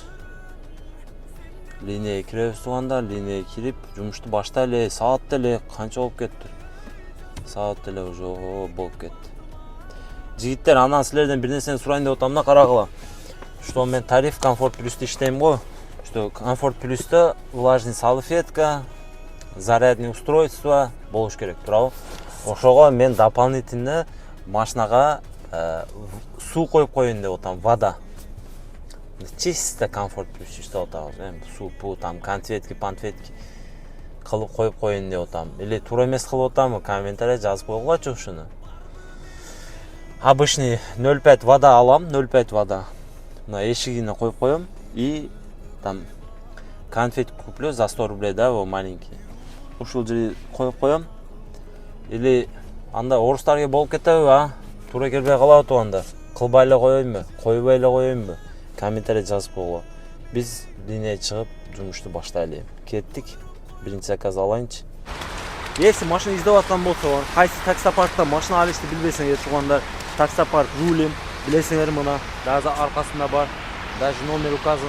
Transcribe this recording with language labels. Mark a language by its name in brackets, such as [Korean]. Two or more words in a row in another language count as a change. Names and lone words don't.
[Kyrgyz] Линияга киребиз туугандар, линияга кирип, жумушту баштайлы. Саат деле канча болуп кетти? Саат деле уже болуп кетти. Жигиттер, анан силерден бир нерсени сурайын деп атам да, карагыла. Что мен тариф Комфорт Плюс'та иштейм го. Что Комфорт Плюс'та [Russian] влажный салфетка, зарядный устройство [Kyrgyz] болуш керек, туурабы? Ошого мен дополнительно машинага суу коюп коеюн деп атам, вода. Чисто Комфорт Плюс иштеп атабыз. Суу, [Russian] там конфетки, [Kyrgyz] панфетки кылып коюп коеюн деп атам. Или туура эмес кылып атамбы, комментарий жазып койгулачы ушуну. [Russian] Обычный 0,5 вода алам, 0,5 вода. [Kyrgyz] Мына эшигине коюп коем [Russian] и там конфет куплю за 100 рублей, да, во маленький. [Kyrgyz] Ушул жерге коюп коем. Или анда орустарга болуп кетеби, Туура келбей калабы туугандар. Кылбай эле коеюнбу, койбой эле коеюнбу? Комментарий жазып койгула. Биз линияга чыгып, жумушту баштайлы. Кеттик. Биринчи заказ алайынчы. Если машина издеп аткан болсо, кайсы таксопаркта машина алышты билбесеңер туугандар, таксопарк рулим, билесиңер мына, даже аркасында бар, даже [Russian] номер указан.